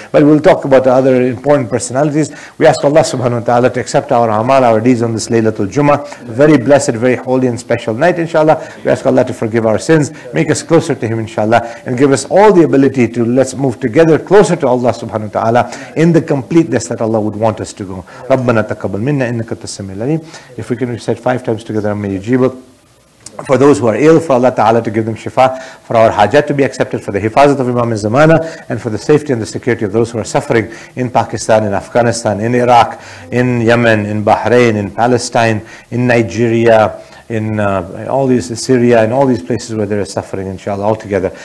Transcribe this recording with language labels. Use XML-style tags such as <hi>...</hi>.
<en>But we'll talk about the other important personalities. We ask Allah subhanahu wa ta'ala to accept our amal, our deeds on this Laylatul Jummah, very blessed, very holy and special night, inshallah. We ask Allah to forgive our sins, make us closer to Him, inshallah, and give us all the ability to let's move together closer to Allah subhanahu wa ta'ala in the completeness that Allah would want us to go.</en> <ar>ربنا تقبل منا إنك أنت السميع العليم.</ar> <en>If we can recite 5 times together, may</en> <ar>يجيبك.</ar> <en>For those who are ill, for Allah Ta'ala to give them shifa, for our hajat to be accepted, for the hifazat of Imam al-Zamana, and for the safety and the security of those who are suffering in Pakistan, in Afghanistan, in Iraq, in Yemen, in Bahrain, in Palestine, in Nigeria, in all these, Syria, and all these places where there is suffering, inshallah, all together.</en>